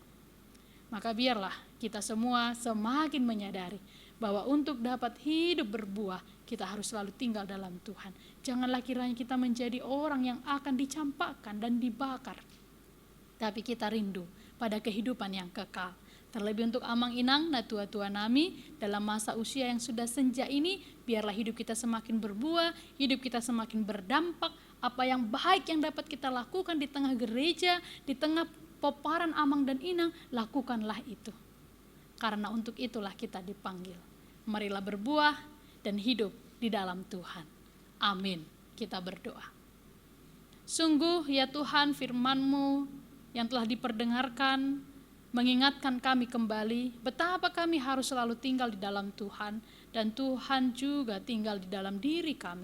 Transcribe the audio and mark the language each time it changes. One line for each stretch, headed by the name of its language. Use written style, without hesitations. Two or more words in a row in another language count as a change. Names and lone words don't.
Indonesian: Maka biarlah kita semua semakin menyadari bahwa untuk dapat hidup berbuah, kita harus selalu tinggal dalam Tuhan. Janganlah kiranya kita menjadi orang yang akan dicampakkan dan dibakar. Tapi kita rindu pada kehidupan yang kekal. Terlebih untuk
Batak Toba: Amang Inang, na tua-tua nami,
Indonesian: dalam masa usia yang sudah senja ini, biarlah hidup kita semakin berbuah, hidup kita semakin berdampak. Apa yang baik yang dapat kita lakukan di tengah gereja, di tengah peparan amang dan inang, lakukanlah itu. Karena untuk itulah kita dipanggil. Marilah berbuah dan hidup di dalam Tuhan. Amin. Kita berdoa. Sungguh ya Tuhan, firman-Mu yang telah diperdengarkan mengingatkan kami kembali betapa kami harus selalu tinggal di dalam Tuhan, dan Tuhan juga tinggal di dalam diri kami.